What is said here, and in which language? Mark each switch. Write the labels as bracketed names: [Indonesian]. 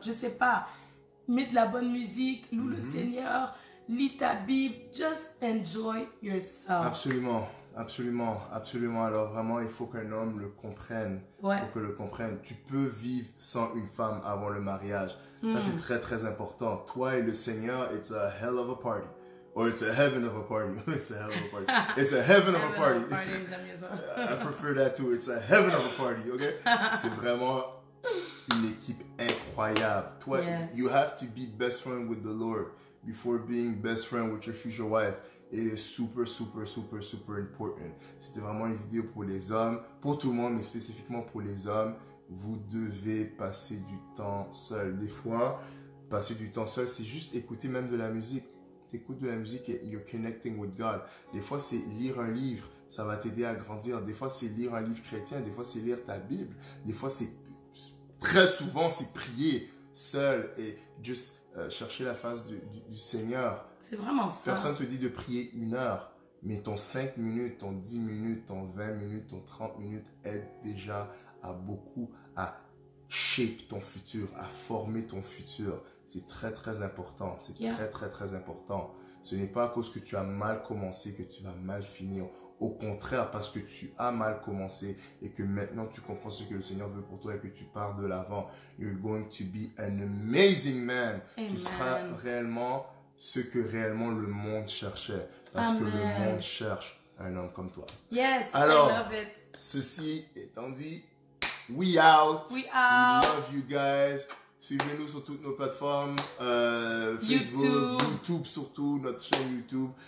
[French] Je sais pas, mets de la bonne musique, loue le Seigneur, lis ta Bible, [English] just enjoy yourself. [French] Absolument. Absolument, absolument. Alors vraiment, il faut qu'un homme le comprenne. Ouais. Il faut que le comprenne. Tu peux vivre sans une femme avant le mariage. Ça, c'est très, très important. Toi et le Seigneur, [English] it's a hell of a party. Or it's a heaven of a party. It's a hell of a party. It's a heaven of a party. [French] J'aime bien ça. [English] I prefer that too. It's a heaven of a party, okay? [French] C'est vraiment une équipe incroyable. [English] Toi, you have to be best friend with the Lord before being best friend with your future wife. It is super, super, super, super important. [French] C'était vraiment une vidéo pour les hommes, pour tout le monde, mais spécifiquement pour les hommes. Vous devez passer du temps seul. Des fois, passer du temps seul, c'est juste écouter même de la musique. T'écoutes de la musique et [English] you're connecting with God. [French] Des fois, c'est lire un livre. Ça va t'aider à grandir. Des fois, c'est lire un livre chrétien. Des fois, c'est lire ta Bible. Des fois, c'est... Très souvent, c'est prier seul et juste chercher la face du Seigneur. C'est vraiment ça. Personne ne te dit de prier 1 heure, mais ton 5 minutes, ton 10 minutes, ton 20 minutes, ton 30 minutes aide déjà à beaucoup à shape ton futur, à former ton futur. C'est très, très important. C'est très, très, très important. Ce n'est pas à cause que tu as mal commencé que tu vas mal finir. Au contraire, parce que tu as mal commencé et que maintenant tu comprends ce que le Seigneur veut pour toi et que tu pars de l'avant. [English] You're going to be an amazing man. Amen. [French] Tu seras réellement ce que réellement le monde cherchait. Parce que le monde cherche un homme comme toi. [English] Yes, [French] alors, [English] I love it. [French] Ceci étant dit, [English] we out. We out. We love you guys. [French] Suivez-nous sur toutes nos plateformes, Facebook, YouTube surtout, notre chaîne YouTube.